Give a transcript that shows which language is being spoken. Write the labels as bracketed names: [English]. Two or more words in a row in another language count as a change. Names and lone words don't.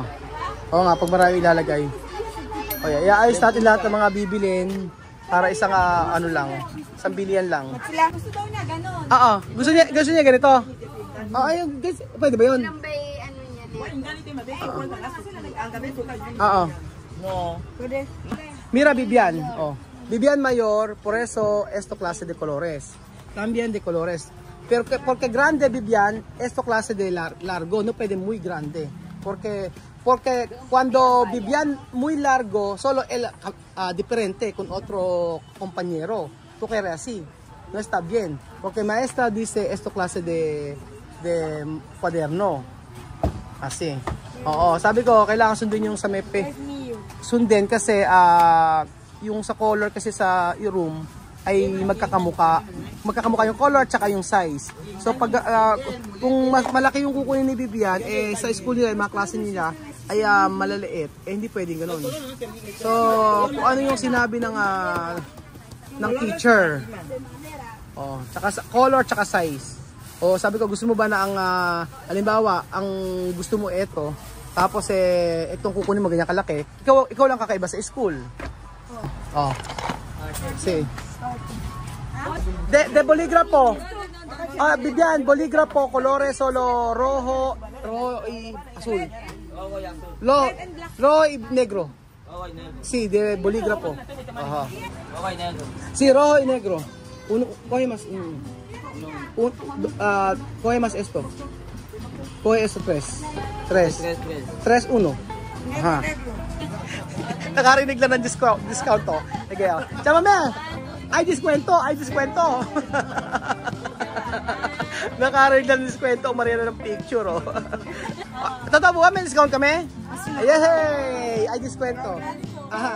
[Filipino] Oo nga, pag marami ilalagay. O yan, iayos natin lahat ng mga bibilin para isang ano lang, isang bilian lang. Gusto daw niya, ganon. Oo, gusto niya ganito. Oo, ayun, guys, pwede ba yun? Ilang bay, ano niya din? Oo. No. [Spanish] Mira, Bibian. Oh. Bibian mayor, por eso, esto clase de colores. También de colores. Pero porque grande Bibian, esto clase de largo, no puede muy grande. Porque cuando Bibian muy largo, solo él diferente con otro compañero. Tú quieres así. No está bien. Porque maestra dice esto clase de cuaderno. Así. [Filipino] Oo, sabi ko, kailangan sundin yung sa mepe. Sundin kasi yung sa color kasi sa room ay magkakamuka yung color at saka yung size. So pag kung malaki yung kukunin ni Bibian, sa school nila, mga klase nila ay malaliit, hindi pwedeng ganoon. So kung ano yung sinabi ng teacher, tsaka sa color tsaka size. Sabi ko, gusto mo ba na ang halimbawa, ang gusto mo ito, tapos itong kukunin mo ganyan kalaki, ikaw lang kakaiba sa school. [Spanish] Sí. De bolígrafo. Bibian, bolígrafo, colores solo rojo y azul. Rojo y negro. Sí, de bolígrafo. Ajá. Sí, rojo y negro. Coge más. Coge más esto. Coge esto 3, 1. Ajá. [Filipino] Nakarinig lang ng discount to. Sige, Chama me! Ay, diskwento! Nakarinig lang ng diskwento. Marina ng picture, oh. Totoo ba? May discount kami? Yay! Ay, diskwento. Aha.